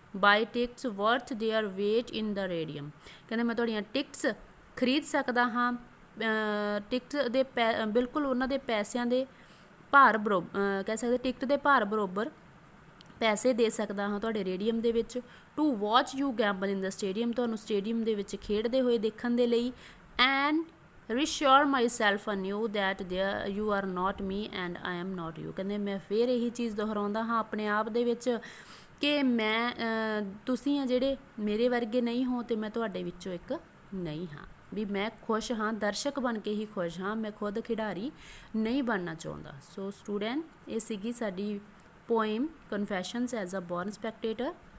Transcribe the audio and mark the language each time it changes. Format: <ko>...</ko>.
<en>Buy tickets worth their weight in the radium.</en> <pa>ਕਹਿੰਦੇ ਮੈਂ ਤੁਹਾਡੀਆਂ ਟਿਕਟਸ ਖਰੀਦ ਸਕਦਾ ਹਾਂ, ਟਿਕਟ ਦੇ ਬਿਲਕੁਲ ਉਹਨਾਂ ਦੇ ਪੈਸਿਆਂ ਦੇ ਭਾਰ ਕਹਿ ਸਕਦੇ ਟਿਕਟ ਦੇ ਭਾਰ ਬਰਾਬਰ ਪੈਸੇ ਦੇ ਸਕਦਾ ਹਾਂ ਤੁਹਾਡੇ ਰੇਡੀਅਮ ਦੇ ਵਿੱਚ।</pa> <en>To watch you gamble in the stadium.</en> <pa>ਤੁਹਾਨੂੰ ਸਟੇਡੀਅਮ ਦੇ ਵਿੱਚ ਖੇਡਦੇ ਹੋਏ ਦੇਖਣ ਦੇ ਲਈ।</pa> <en>And reassure myself anew that you are not me and I am not you।</en> <pa>ਕਹਿੰਦੇ ਮੈਂ ਫਿਰ ਇਹੀ ਚੀਜ਼ ਦੁਹਰਾਉਂਦਾ ਹਾਂ ਆਪਣੇ ਆਪ ਦੇ ਵਿੱਚ ਕਿ ਮੈਂ ਤੁਸੀਂ ਆ ਜਿਹੜੇ ਮੇਰੇ ਵਰਗੇ ਨਹੀਂ ਹੋ ਅਤੇ ਮੈਂ ਤੁਹਾਡੇ ਵਿੱਚੋਂ ਇੱਕ ਨਹੀਂ ਹਾਂ, ਵੀ ਮੈਂ ਖੁਸ਼ ਹਾਂ, ਦਰਸ਼ਕ ਬਣ ਕੇ ਹੀ ਖੁਸ਼ ਹਾਂ, ਮੈਂ ਖੁਦ ਖਿਡਾਰੀ ਨਹੀਂ ਬਣਨਾ ਚਾਹੁੰਦਾ। ਸੋ ਸਟੂਡੈਂਟ ਇਹ ਸੀਗੀ ਸਾਡੀ ਪੋਇਮ ਕਨਫੈਸ਼ਨਸ ਐਜ਼ ਅ ਬੋਰਨ ਸਪੈਕਟੇਟਰ।</pa>